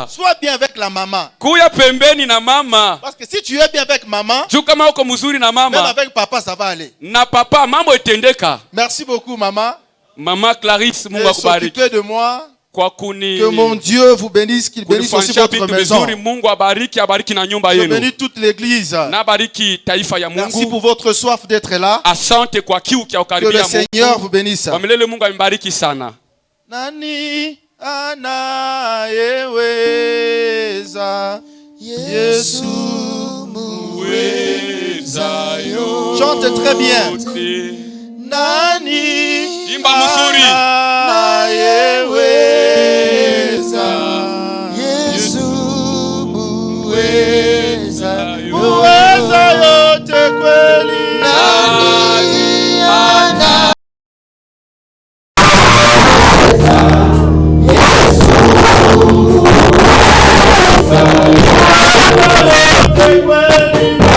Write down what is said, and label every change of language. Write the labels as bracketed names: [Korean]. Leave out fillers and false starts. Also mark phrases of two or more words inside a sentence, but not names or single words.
[French] Sois bien avec la maman. [Swahili] Kuya pembeni na mama. [French] Parce que si tu es bien avec maman, [Swahili] juu kama uko mzuri na mama, [French] même avec papa ça va aller. [Swahili] Na papa mambo itendeka. [French] Merci beaucoup maman. [Swahili] Mama Clarisse, Mungu akubariki. [French] S'occuper de moi. Que mon Dieu vous bénisse, qu'il bénisse aussi votre maison. Je bénis toute l'église. Merci pour votre soif d'être là. Que le Seigneur vous bénisse. [Swahili] Nani anayeweza Yesu muweza yo. [French] Chante très bien. [Swahili] Nani anayeweza Yesu muweza yote kweli. Nani anayeweza Yesu muweza yote kweli.